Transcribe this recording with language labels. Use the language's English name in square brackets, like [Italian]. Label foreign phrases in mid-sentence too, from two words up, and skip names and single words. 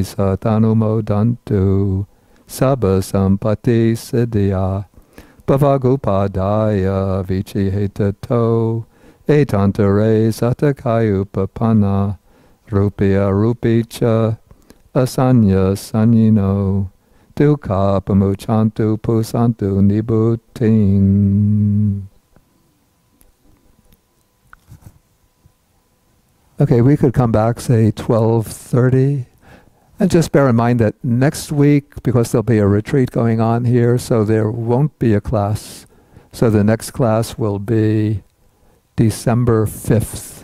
[Pali] satanumodantu sabba sampati siddhya bhavagupadaya vichihetato etantare satakayupapana rupya rupicha asanya sanyino dukkha pamuchantu pusantu nibuting. [English] Okay, we could come back, say 12:30. And just bear in mind that next week, because there'll be a retreat going on here, so there won't be a class. So the next class will be December 5th.